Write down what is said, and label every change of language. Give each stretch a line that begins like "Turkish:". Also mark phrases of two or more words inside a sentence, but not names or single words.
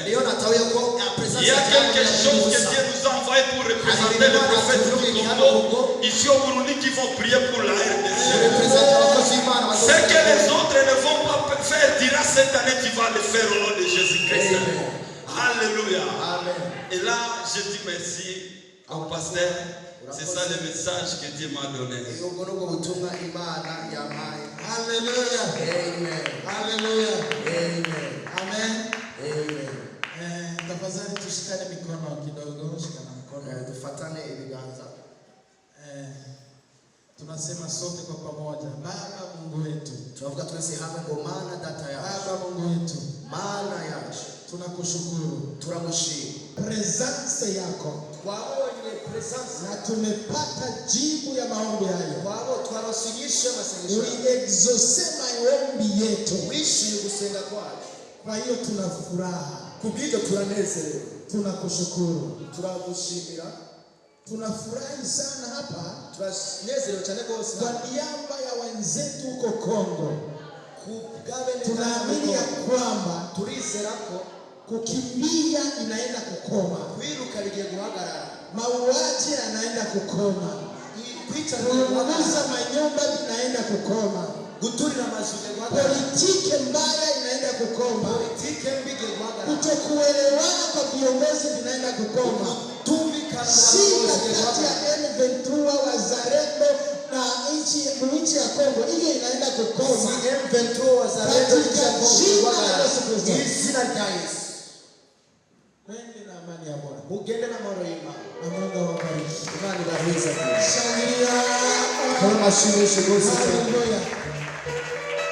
French: Il y a quelque chose que Dieu nous a envoyé pour représenter le prophète du Congo, ici au Burundi, qui vont prier pour la RDC. Ce que les autres ne vont pas faire, dira cette année, tu vas le faire au nom de Jésus-Christ. Alléluia. Et là, je dis merci au pasteur. C'est ça le message que Dieu m'a donné. Hallelujah. Amen. Hallelujah. Amen. Amen. Amen.
Swahili: Tafadhali tushikane mikono kidogo, shikana mkono.
Rundi: Tufatane ibiganza.
Swahili: Tunasema sote kwa pamoja, Baba Mungu wetu.
Rundi: Tunavuga twese hamwe ngo Mana data yacu.
Swahili: Baba Mungu wetu,
Rundi: Mana yacu.
Swahili: tunakushukuru.
Rundi: Turagushima.
Swahili: Presence yako.
Rundi: Twabonye presence
Swahili: Na tumepata jibu ya maombi hayo.
Rundi: twabo twarasinyisha masengesho.
Swahili: Uliexauce maombi yetu.
Rundi: Wishimiye gusenga kwacu.
Swahili: Kwa hiyo tuna furaha.
Rundi: Kubw'ibyo turanezerewe.
Swahili: Tunakushukuru.
Rundi: Turagushimira.
Swahili: Tunafurahi sana hapa.
Rundi: Turanezerewe cyane rwose.
Swahili: Kwa niaba ya wenzetu huko Kongo.
Rundi: Kubw'abene
Swahili: Tunaamini ya kwamba
Rundi: turizera ko
Swahili: kukimbia inaenda kukoma.
Rundi: kwiruka bigiye guhagarara.
Swahili: Mauaji yanaenda kukoma. Kuunguza manyumba inaenda kukoma.
Rundi: Guturira amazu bigiye guhagarara.
Swahili: Politiki mbaya inaenda kukoma.
Rundi: Politiki mbi igiye guhagarara.
Swahili: Kutokuelewana kwa viongozi vinaenda kukoma. Shida kati ya M23 wazalendo na nchi ya Kongo hiyo inaenda kukoma. M23 wazalendo nchi ya Kongo. Jina la Yesu. Kwende na amani ya Bwana.
Rundi: Mugende na mahoro y'Imana.
Swahili: Na Mungu awabariki.
Rundi: Imana ibahize.
Swahili: Shangilia. Kama mashine shigose. Hallelujah.